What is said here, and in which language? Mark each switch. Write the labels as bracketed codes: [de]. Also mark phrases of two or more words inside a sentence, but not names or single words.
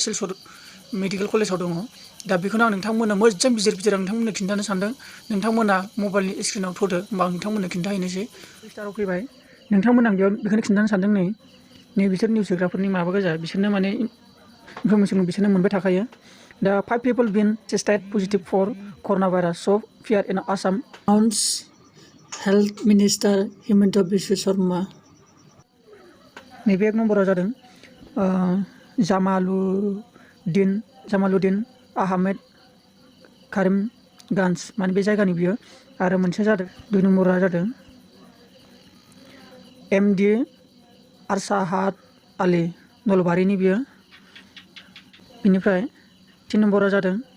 [brx] सिलचर मेडिकेल कलेजाव दङ दा बेखौनो आं नोंथांमोननो मोजां बिजिर आं नोंथांमोननो खिन्थानो सानदों नोंथांमोना मबाइलनि स्क्रिनाव थ'दो होमबा आं नोंथांमोननो खिन्थाहैनोसै स्टाराव फैबाय नोंथांमोन आं बेयाव बेखौनो खिन्थानो सानदों नै बिसोर निउस होग्राफोरनि माबा गोजा बिसोरनो माने इनफरमेसन बिसोरनो मोनबाय थाखायो दा [en] 5 people been tested positive for coronavirus so fear in Assam announced Health Minister Himanta Biswa Sharma [brx] नैबे एक नम्बराव जादों जामालुद्दिन आहमेद कारिमगन्ज माने बे जायगानि बियो आरो मोनसे जादों 2 नम्बरा जादों MD अरशद आली नलबारिनि बियो बिनिफ्राय 3 नम्बरा जादों